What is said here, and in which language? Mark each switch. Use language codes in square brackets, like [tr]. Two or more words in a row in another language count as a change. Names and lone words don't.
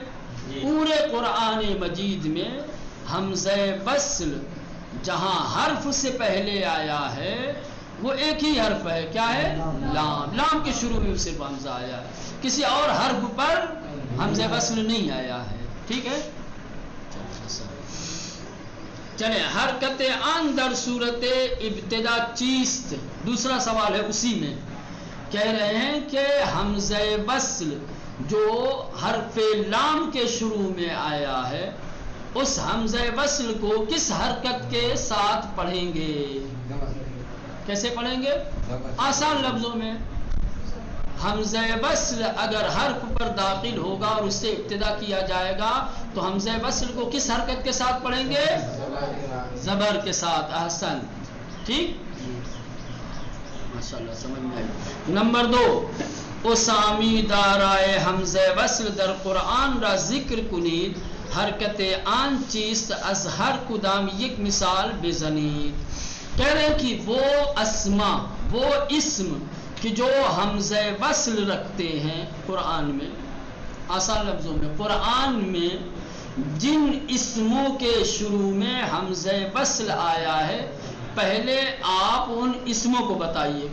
[ur] پورے قرآن مجید میں حمزہ وصل جہاں حرف سے پہلے آیا ہے وہ ایک ہی حرف ہے. کیا ہے؟ لام. لام کے شروع میں صرف حمزہ آیا ہے، کسی اور حرف پر حمزہ وصل نہیں آیا ہے. ٹھیک ہے. چلیں، [fa] حرکت آن در صورت ابتدا چیست. [ur] دوسرا سوال ہے اسی میں. کہہ رہے ہیں کہ حمزہ وصل جو حرف لام کے شروع میں آیا ہے اس حمزہ وصل کو کس حرکت کے ساتھ پڑھیں گے؟ کیسے پڑھیں گے؟ آسان لفظوں میں، حمزہ وصل اگر حرف پر داخل ہوگا اور اس سے ابتدا کیا جائے گا تو حمزہ وصل کو کس حرکت کے ساتھ پڑھیں گے؟ زبر کے ساتھ. احسن. ٹھیک، ماشاءاللہ سمجھ میں آئی. نمبر 2، [fa] اسامی دارائے حمزہ وصل در قرآن را ذکر کنید حرکت آن چیست از ہر کدام یک مثال بزنید. [ur] کہہ رہے ہیں کہ وہ اسما، وہ اسم کہ جو حمزہ وصل رکھتے ہیں قرآن میں، آسان لفظوں میں قرآن میں جن اسموں کے شروع میں حمزہ وصل آیا ہے پہلے آپ ان اسموں کو بتائیے.